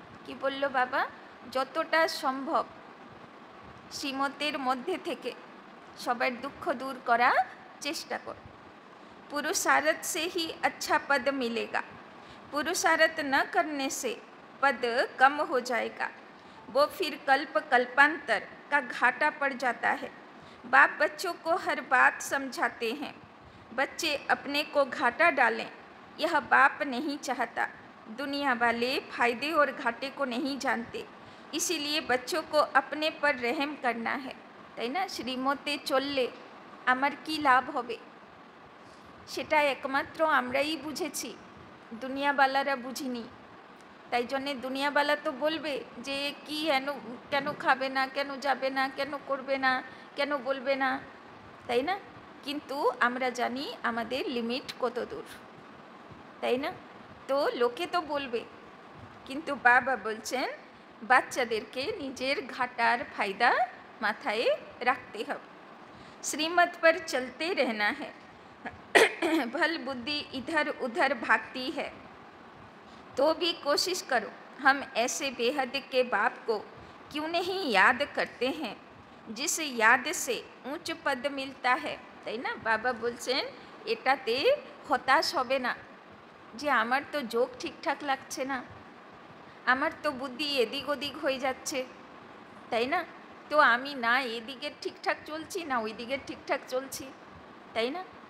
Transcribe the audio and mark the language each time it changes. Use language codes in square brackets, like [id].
[bn] কি বলল বাবা, যতটা সম্ভব শ্রীমতের মধ্যে থেকে সবার দুঃখ দূর করার চেষ্টা করো। [hi] पुरुषार्थ से ही अच्छा पद मिलेगा, पुरुषार्थ न करने से पद कम हो जाएगा, वो फिर कल्प कल्पांतर का घाटा पड़ जाता है। बाप बच्चों को हर बात समझाते हैं, बच्चे अपने को घाटा डालें यह बाप नहीं चाहता। दुनिया वाले फायदे और घाटे को नहीं जानते, इसीलिए बच्चों को अपने पर रहम करना है, [bn] তাই না? শ্রীমতে চললে আমার কি লাভ হবে সেটা একমাত্র আমরাই বুঝেছি, দুনিয়াওয়ালারা বুঝিনি। তাই জন্যে দুনিয়াওয়ালা তো বলবে যে কি কেন খাবে না, কেন যাবে না, কেন করবে না, কেন বলবে না, তাই না? কিন্তু আমরা জানি আমাদের লিমিট কত দূর, তাই না? তো লোকে তো বলবে, কিন্তু বাবা বলছেন বাচ্চাদেরকে নিজের ঘাটার ফায়দা মাথায় রাখতে হবে। [hi] श्रीमत पर चलते रहना है। भल बुद्धि इधर उधर भागती है तो भी कोशिश करो हम ऐसे बेहद के बाप को क्यों नहीं याद करते हैं जिस याद से ऊंच पद मिलता है, [bn] তাই না? বাবা বলছেন এটাতে হতাশ হবে না যে আমার তো যোগ ঠিকঠাক লাগছে না, আমার তো বুদ্ধি এদিক ওদিক হয়ে যাচ্ছে, তাই না? তো আমি না এদিকের ঠিকঠাক চলছি না ওই দিকের ঠিকঠাক চলছি, তাই না?